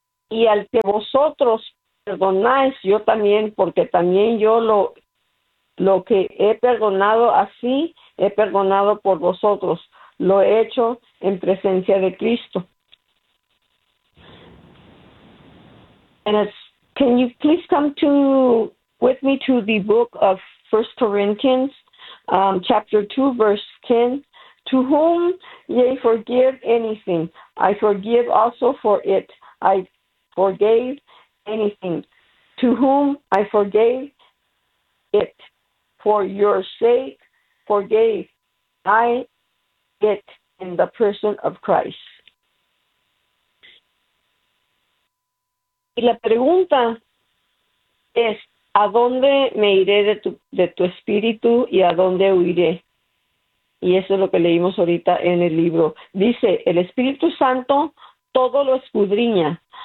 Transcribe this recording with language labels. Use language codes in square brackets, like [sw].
[es] Y al que vosotros perdonáis, yo también, porque también yo lo que he perdonado, así he perdonado por vosotros, lo he hecho en presencia de Cristo. [en] And can you please come with me to the book of First Corinthians chapter 2, verse 10. To whom ye forgive anything, I forgive also for it. I forgave anything. To whom I forgave it, for your sake forgave I it in the person of Christ. [es] Y la pregunta es, ¿a dónde me iré de tu espíritu y a dónde huiré? Y eso es lo que leímos ahorita en el libro. Dice, el Espíritu Santo todo lo escudriña.